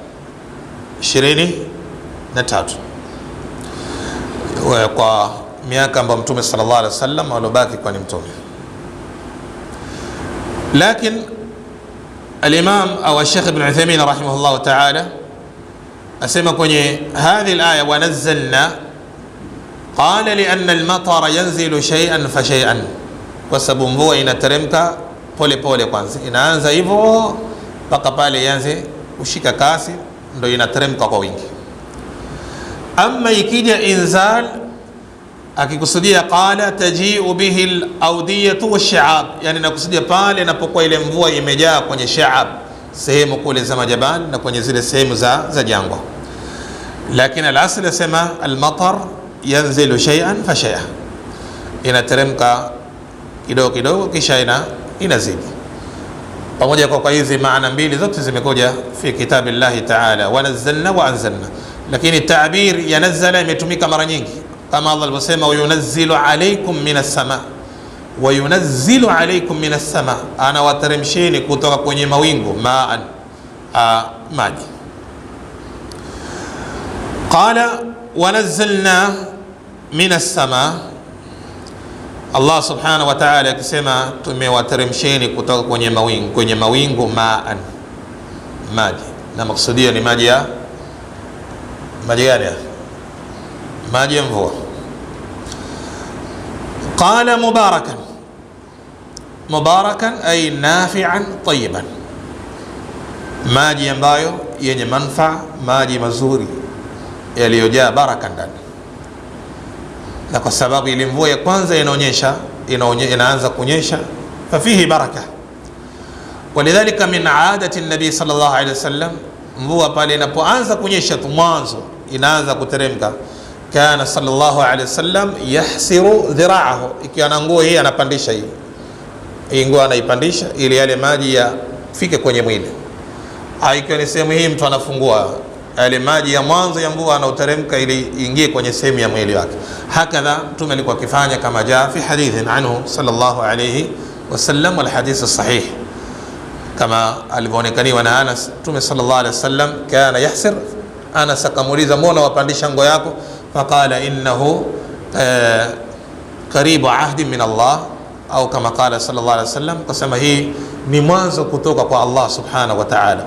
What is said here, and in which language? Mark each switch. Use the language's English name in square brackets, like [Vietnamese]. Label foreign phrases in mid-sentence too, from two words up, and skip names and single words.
[Swahili] 23, kwa miaka ambayo Mtume [Arabic] صلى الله عليه وسلم [Swahili] alobaki kwa ni mtume. [Arabic] لكن الإمام أو الشيخ ابن عثيمين رحمه الله تعالى [Swahili] asema kwenye [Arabic] هذه الآية ونزلنا، قال لأن المطر ينزل شيئا فشيئا, [Swahili] kwa sababu mvua inateremka pole pole, kwanza inaanza hivyo mpaka pale ianze kushika kasi, ndio inateremka kwa wingi. Amma ikija inzal akikusudia [Arabic] قال تجيء به الأودية والشعاب, [Swahili] yani nakusudia pale inapokuwa ile mvua imejaa kwenye sha'ab, sehemu kule za majabali na kwenye zile sehemu za jangwa. [Arabic] Lakini al-asl yasema المطر ينزل شيئا فشيئا, [Swahili] inateremka kidogo kidogo kisha inazidi. Pamoja kwa hizi maana mbili zote zimekuja [Arabic] في كتاب الله تعالى، ونزلنا وأنزلنا, [Swahili] lakini ta'bir ya nazzala imetumika mara nyingi, kama Allah alivyosema [Arabic] وينزل عليكم من السماء, وينزل عليكم من السماء, [Swahili] ana wateremsheni kutoka kwenye mawingu ma'an, maji. [Arabic] قال ونزلنا من السماء, [Swahili] Allah [Arabic] سبحانه وتعالى [Swahili] akisema tumewateremsheni kutoka kwenye mawingu ma'an, maji, na maksudio ni maji gani? Maji ya mvua. [Arabic] قال مباركا، مباركا أي نافعا طيبا, [Swahili] maji ambayo yenye manufaa, maji mazuri yaliyojaa baraka ndani. Na kwa sababu ile mvua ya kwanza inaanza kunyesha [Arabic] ففيه بركة. ولذلك من عادة النبي صلى الله عليه وسلم, [Swahili] mvua pale inapoanza kunyesha tu mwanzo inaanza kuteremka, [Arabic] كان صلى الله عليه وسلم يحسر ذراعه, [Swahili] ikiwa na nguo hii anapandisha hii nguo anaipandisha ili yale maji yafike kwenye mwili. Ikiwa ni sehemu hii mtu anafungua yale maji ya mwanzo ya mvua anaoteremka ili ingie kwenye sehemu ya mwili wake. [Arabic] Hakadha [Swahili] mtume alikuwa akifanya, kama [Arabic] جاء في حديث عنه صلى الله عليه وسلم، والحديث صحيح, [Swahili] kama alivyoonekaniwa na Anas, mtume [Arabic] صلى الله عليه وسلم كان يحسر. [Swahili] Anas akamuuliza, mbona wapandisha nguo yako? [Arabic] فقال إنه قريب عهد من الله, [Swahili] au kama [Arabic] قال صلى الله عليه وسلم, [Swahili] kusema hii ni mwanzo kutoka kwa Allah [Arabic] سبحانه وتعالى.